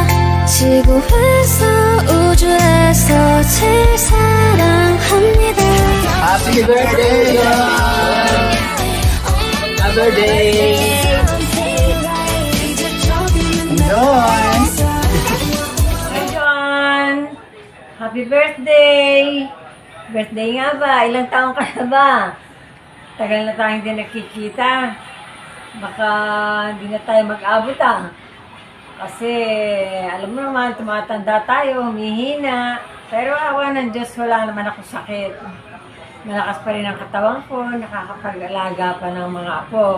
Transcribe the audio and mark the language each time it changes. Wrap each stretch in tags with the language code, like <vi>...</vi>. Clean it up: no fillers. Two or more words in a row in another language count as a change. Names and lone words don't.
<ko>지구에서 우주에서 제일 사랑합니다.</ko> <en>Happy birthday, Joanne! Happy birthday! Enjoy! Hi, John! Happy birthday!</en> <tl>Birthday nga ba? Ilang taong ka na ba? Tagal na tayong hindi nakikita. Baka hindi na tayo mag-abot Kasi alam mo naman, tumatanda tayo, humihina. Pero awa ng Diyos, wala naman ako sakit. Malakas pa rin ang katawan ko, nakakapag-alaga pa ng mga apo.</tl>